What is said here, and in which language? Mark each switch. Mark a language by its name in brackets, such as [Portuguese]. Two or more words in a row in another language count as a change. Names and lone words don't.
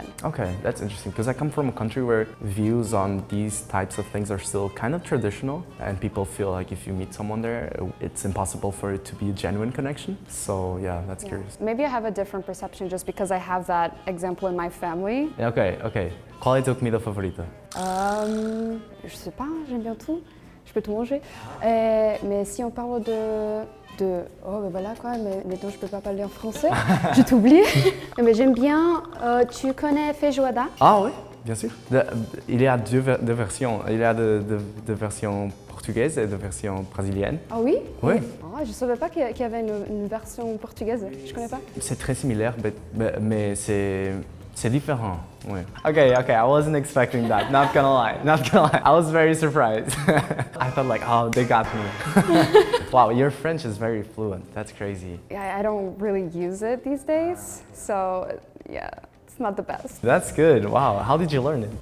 [English] Okay, that's interesting because I come from a country where views on these types of things are still kind of traditional, and people feel like if you meet someone there, it's impossible for it to be a genuine connection. So yeah, that's curious. Maybe I have a different perception just because I have that example in my family. Ok. [Portuguese] Qual é a tua comida favorita? [French] Je sais pas, j'aime bien tout. Je peux tout manger. Mais si on parle oh ben voilà quoi, mais dont je peux pas parler en français, je t'oublie. Mais j'aime bien, tu connais feijoada? Ah oui, bien sûr. Il y a deux versions. Il y a de versions portugaises et de versions brésiliennes. Ah oui? Oui. Oh, je savais pas qu'il y avait une version portugaise, je connais pas. C'est très similaire, mais c'est différent. Oui. [English] Okay, I wasn't expecting that. Not gonna lie. I was very surprised. I thought like, oh, they got me. Wow, your French is very fluent. That's crazy. I don't really use it these days, so yeah, it's not the best. That's good. Wow, how did you learn it?